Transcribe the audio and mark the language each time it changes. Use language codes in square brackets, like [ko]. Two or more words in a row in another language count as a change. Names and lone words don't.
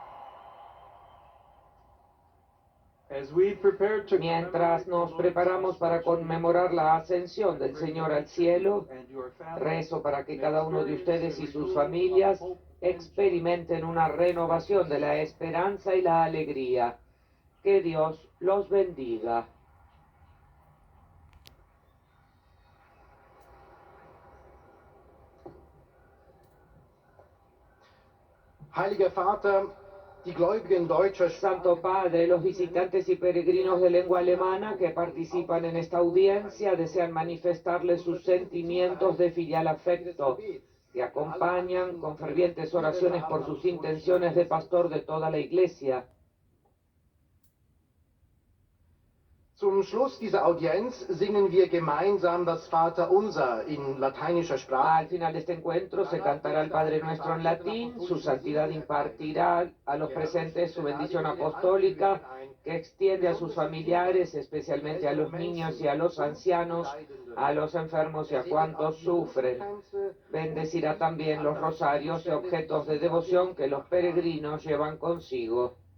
[es] Mientras nos preparamos para conmemorar la ascensión del Señor al cielo, rezo para que cada uno de ustedes y sus familias experimenten una renovación de la esperanza y la alegría. Que Dios los bendiga. [de] Heiliger Vater, die Gläubigen deutscher [es] Santo Padre, los visitantes y peregrinos de lengua alemana que participan en esta audiencia desean manifestarles sus sentimientos de filial afecto, que acompañan con fervientes oraciones por sus intenciones de pastor de toda la Iglesia. [de] Zum Schluss dieser Audienz singen wir gemeinsam das Vaterunser in lateinischer Sprache. [es] Al final de este encuentro se cantará el Padre Nuestro en latín. Su santidad impartirá a los presentes su bendición apostólica que extiende a sus familiares, especialmente a los niños y a los ancianos, a los enfermos y a cuantos sufren. Bendecirá también los rosarios y objetos de devoción que los peregrinos llevan consigo.